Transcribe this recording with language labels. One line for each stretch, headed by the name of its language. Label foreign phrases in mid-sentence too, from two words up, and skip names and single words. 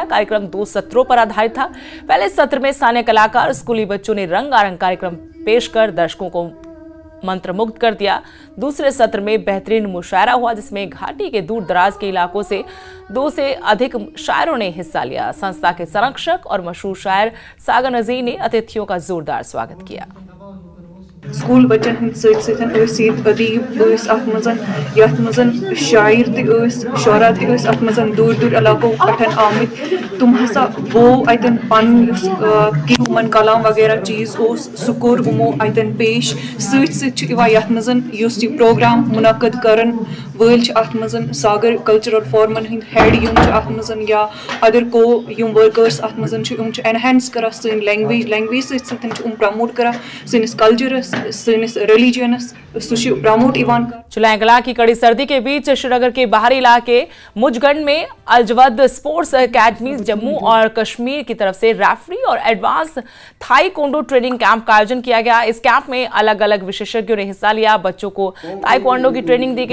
Hindi: कार्यक्रम 2 सत्रों पर आधारित था। पहले सत्र में स्थानीय कलाकार स्कूली बच्चों ने रंगारंग कार्यक्रम पेश कर दर्शकों को मंत्रमुग्ध कर दिया। दूसरे सत्र में बेहतरीन मुशायरा हुआ जिसमें घाटी के दूर दराज के इलाकों से 2 से अधिक शायरों ने हिस्सा लिया। संस्था के संरक्षक और मशहूर शायर सागर नजीर ने अतिथियों का जोरदार स्वागत किया।
Kashmiri: स्कूल बच्चन हंद सत अदीब अत शायर तुरा अत दूर दूर इलाकों पठन आमित तुम हसा वो अतन पन मन कलाम वगैरह चीज सह कोर उमो अतन पेश सत प्रोग्राम मुनक़द करन वल अत सागर कल्चरल फोरमन हंद हेड यम या अदर को यम वर्कर्स अत एनहेंस करा सन लैंग्वेज सत प्रमोट करा सनिस कल्चरस सनिस रिलीजियनस प्रमोट इवान।
Hindi: चुलाएंगला की कड़ी सर्दी के बीच श्रीनगर के बाहरी इलाके मुजगंड में अलजवद स्पोर्ट्स एकेडमी जम्मू और कश्मीर की तरफ से रेफरी और एडवांस थाई कोंडो ट्रेनिंग कैंप का आयोजन किया गया। इस कैंप में अलग अलग विशेषज्ञों ने हिस्सा लिया। बच्चों को थाई कोंडो की ट्रेनिंग दी गई।